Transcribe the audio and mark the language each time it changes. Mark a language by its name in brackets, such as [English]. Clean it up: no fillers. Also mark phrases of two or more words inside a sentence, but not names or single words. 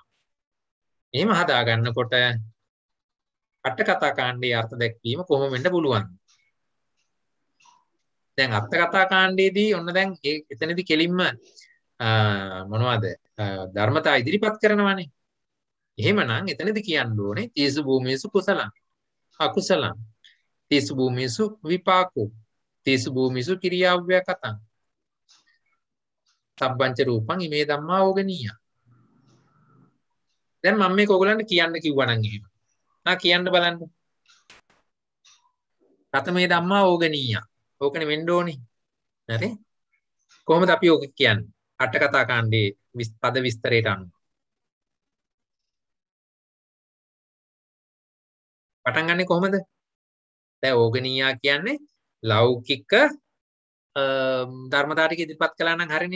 [Sinhala] එහෙම හදා ගන්නකොට අට කතා කාණ්ඩයේ අර්ථ දැක්වීම කොහොම වෙන්න පුළුවන්? දැන් අට කතා කාණ්ඩයේදී ඔන්න දැන් එතනදී කෙලින්ම මොනවද ධර්මතා ඉදිරිපත් කරනවානේ. එහෙමනම් එතනදී කියන්න ඕනේ [Pali] තීසු භූමියසු කුසලං අකුසලං තීසු භූමියසු විපාකෝ තීසු භූමියසු කිරියාව්‍යකතං සබ්බංච රූපං ඉමේ ධම්මා ඕගනීය. [Sinhala] දැන් මම මේක ඔයගලන්ට කියන්න කිව්වා නම් එහෙම. කියන්න බලන්න. [Pali] කතමේ ධම්මා ඕගනීය. [Sinhala] ඕකනේ වෙන්න ඕනේ. හරි? කොහොමද අපි ඕක කියන්නේ? අට කතා කාණ්ඩේ පද විස්තරයට අනුව. පටන් ගන්නෙ කොහොමද? දැන් ඕගනීයා කියන්නේ ලෞකික ධර්මතාව ටික ඉදිරිපත් කළා නම් හරිනේ.